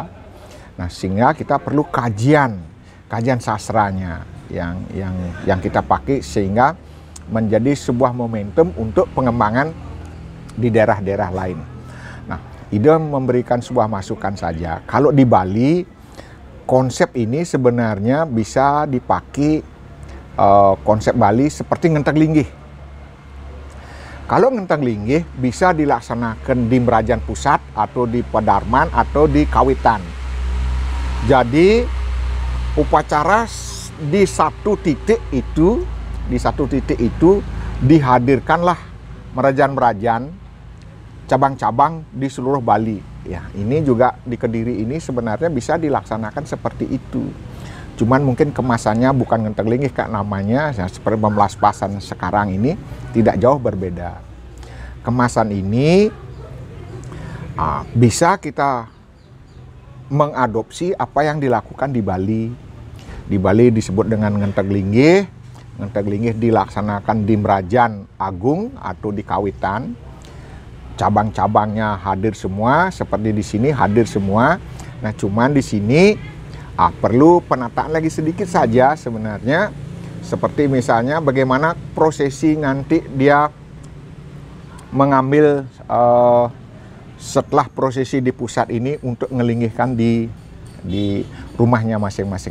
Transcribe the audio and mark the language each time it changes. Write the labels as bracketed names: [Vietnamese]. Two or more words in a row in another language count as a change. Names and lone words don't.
[Indonesian] Nah, sehingga kita perlu kajian sastranya yang kita pakai sehingga menjadi sebuah momentum untuk pengembangan di daerah-daerah lain. Nah, Ida memberikan sebuah masukan saja. Kalau di Bali, konsep ini sebenarnya bisa dipakai konsep Bali seperti ngenteng linggih. Kalau ngenteng linggih bisa dilaksanakan di Merajan Pusat atau di Padarman atau di Kawitan. Jadi upacara di satu titik itu dihadirkanlah merajan-merajan cabang-cabang di seluruh Bali. Ya, ini juga di Kediri ini sebenarnya bisa dilaksanakan seperti itu. Cuman mungkin kemasannya bukan ngenteng linggih Kak namanya, ya, seperti Pemlaspasan sekarang ini tidak jauh berbeda. Kemasan ini bisa kita mengadopsi apa yang dilakukan di Bali. Di Bali disebut dengan ngenteng linggih. Ngenteng linggih dilaksanakan di Merajan Agung atau di Kawitan. Cabang-cabangnya hadir semua, seperti di sini hadir semua. Nah, cuman di sini perlu penataan lagi sedikit saja sebenarnya. Seperti misalnya bagaimana prosesi nanti dia mengambil setelah prosesi di pusat ini untuk ngelinggihkan di rumahnya masing-masing.